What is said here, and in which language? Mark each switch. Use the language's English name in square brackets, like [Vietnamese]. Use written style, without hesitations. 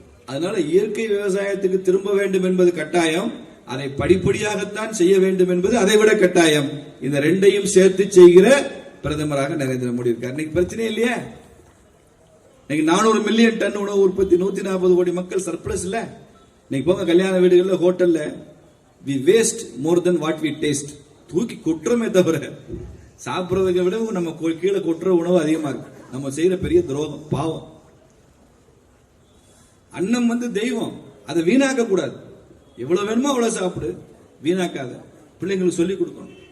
[Tamil] அதனால இயற்கை விவசாயத்துக்கு திரும்ப வேண்டும் என்பது கட்டாயம், அதை படிப்படியாகத்தான் செய்ய வேண்டும் என்பது அதை விட கட்டாயம். இந்த ரெண்டையும் சேர்த்து செய்கிற பிரதமராக நரேந்திர மோடி இருக்கார். இன்னைக்கு பிரச்சனை இல்லையா? இன்னைக்கு 400 மில்லியன் டன் உணவு உற்பத்தி, 140 கோடி மக்கள் சர்ப்ளஸ் இல்ல. இன்னைக்கு போங்க கல்யாண வீடுகள்ல ஹோட்டல்ல, [English] we waste more than what we taste. [Tamil] தூக்கி கொட்டுறமே தவிர சாப்பிடுறதுக்கு விட நம்ம கீழே கொட்டுற உணவு அதிகமா இருக்கு. நம்ம செய்யற பெரிய துரோகம், பாவம். அன்னம் தெய்வம், அதை வீணாக்க கூடாது. எவ்வளவு வேணுமோ அவ்வளவு சாப்பிடு, வீணாக்காத. பிள்ளைங்களுக்கு சொல்லிக் கொடுக்கணும்.